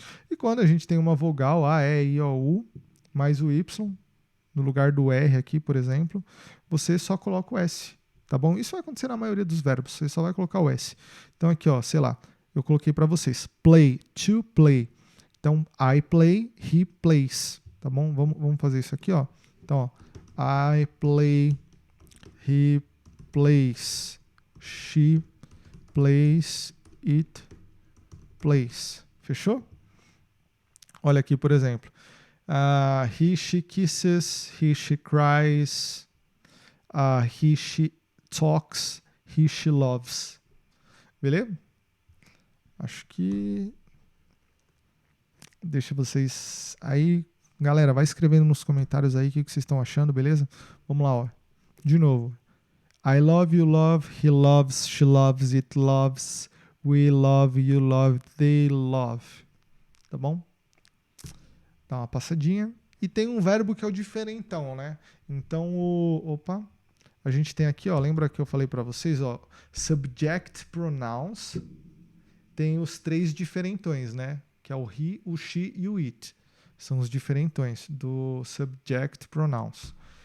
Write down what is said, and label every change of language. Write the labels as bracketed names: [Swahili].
[Portuguese] E quando a gente tem uma vogal, A, E, I, O, U, mais o Y, no lugar do R aqui, por exemplo, você só coloca o S, tá bom? Isso vai acontecer na maioria dos verbos, você só vai colocar o S. Então, aqui, ó, sei lá, eu coloquei para vocês, play, to play. Então, [English] I play, he plays, [Portuguese] tá bom? Vamos fazer isso aqui, ó. [English] Então, ó, I play, he plays, she plays, it plays. [Portuguese] Fechou? Olha aqui, por exemplo. [English] He, she kisses, he, she cries, he, she talks, he, she loves. [Portuguese] Beleza? Acho que... Deixa vocês aí. Galera, vai escrevendo nos comentários aí o que vocês estão achando, beleza? Vamos lá, ó. De novo. [English] I love, you love, he loves, she loves, it loves, we love, you love, they love. [Portuguese] Tá bom? Dá uma passadinha. E tem um verbo que é o diferentão, né? Então, a gente tem aqui, ó, lembra que eu falei para vocês, ó, subject pronouns, tem os 3 diferentões, né? Que é o he, o she e o it. São os diferentões do subject pronouns.